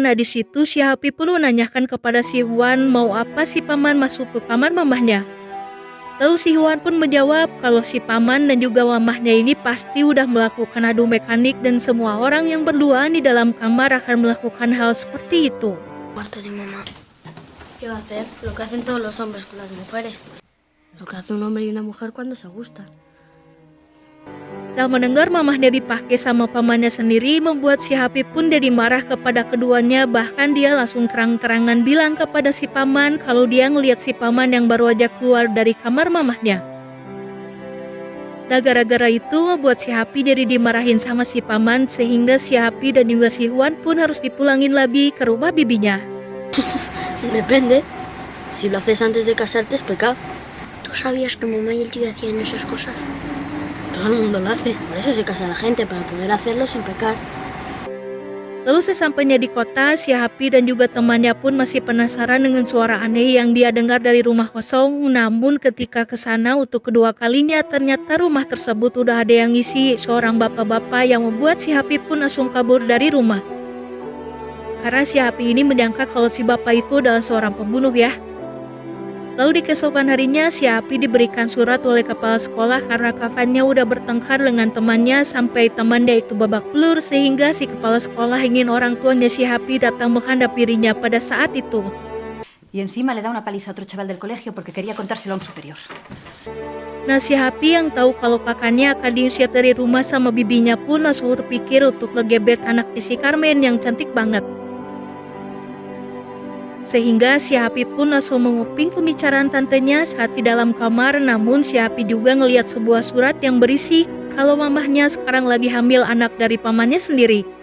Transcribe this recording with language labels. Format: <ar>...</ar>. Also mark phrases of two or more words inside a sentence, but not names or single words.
<id>Nah, di situ si Happy pun menanyakan kepada si Juan mau apa si paman masuk ke kamar mamahnya. Lalu si Juan pun menjawab kalau si paman dan juga mamahnya ini pasti udah melakukan adu mekanik dan semua orang yang berduaan di dalam kamar akan melakukan hal seperti itu.</id> <es>Cuarto de mamá. ¿Qué va a hacer? Lo que hacen todos los hombres con las mujeres. Lo que hace un hombre y una mujer cuando se gustan.</es> <id>Nah, mendengar mamahnya dipakai sama pamannya sendiri membuat si Happy pun jadi marah kepada keduanya, bahkan dia langsung terang-terangan bilang kepada si paman kalau dia ngelihat si paman yang baru aja keluar dari kamar mamahnya. Nah, gara-gara itu membuat si Happy jadi dimarahin sama si paman sehingga si Happy dan juga si Juan pun harus dipulangin lagi ke rumah bibinya.</id> <es>Depende. Si lo haces antes de casarte es pecado. ¿Tú sabías que mamá y el tío hacían esas cosas? Todo el mundo lo hace. Por eso se casa la gente, para poder hacerlo sin pecar.</es> <id>Lalu sesampainya di kota, si Happy dan juga temannya pun masih penasaran dengan suara aneh yang dia dengar dari rumah kosong. Namun ketika ke sana untuk kedua kalinya, ternyata rumah tersebut udah ada yang ngisi seorang bapak-bapak yang membuat si Happy pun langsung kabur dari rumah. Karena si Happy ini menyangka kalau si bapak itu adalah seorang pembunuh ya. Lalu di keesokan harinya si Happy diberikan surat oleh kepala sekolah karena kakaknya udah bertengkar dengan temannya sampai temannya itu babak belur sehingga si kepala sekolah ingin orang tuanya si Happy datang menghadap dirinya pada saat itu.</id> <es>Y encima le da una paliza a otro chaval del colegio porque quería contárselo a un superior.</es> <id>Nah, si Happy yang tahu kalau kakaknya akan diusir dari rumah sama bibinya pun langsung berpikir untuk ngegebet anaknya si Carmen yang cantik banget. Sehingga si Happy pun langsung menguping pembicaraan tantenya saat di dalam kamar, namun si Happy juga ngelihat sebuah surat yang berisi kalau mamahnya sekarang lagi hamil anak dari pamannya sendiri.</id>